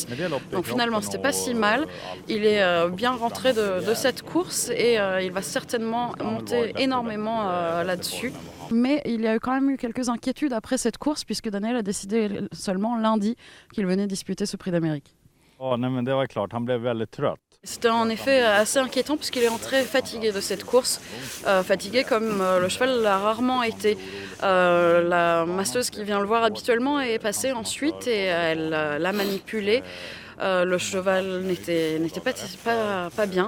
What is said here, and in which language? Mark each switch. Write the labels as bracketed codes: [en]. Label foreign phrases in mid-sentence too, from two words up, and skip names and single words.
[fr] Donc finalement c'était pas si mal. Il est bien rentré de cette course et il va certainement monter énormément là-dessus. Mais il y a quand même eu quelques inquiétudes après cette course puisque Daniel a décidé seulement lundi qu'il venait disputer ce prix d'Amérique. [sv] Men det var klart, han blev väldigt trött. [fr] C'était en effet assez inquiétant puisqu'il est rentré fatigué de cette course, fatigué comme le cheval l'a rarement été. La masseuse qui vient le voir habituellement est passée ensuite et elle l'a manipulé. Le cheval n'était pas bien.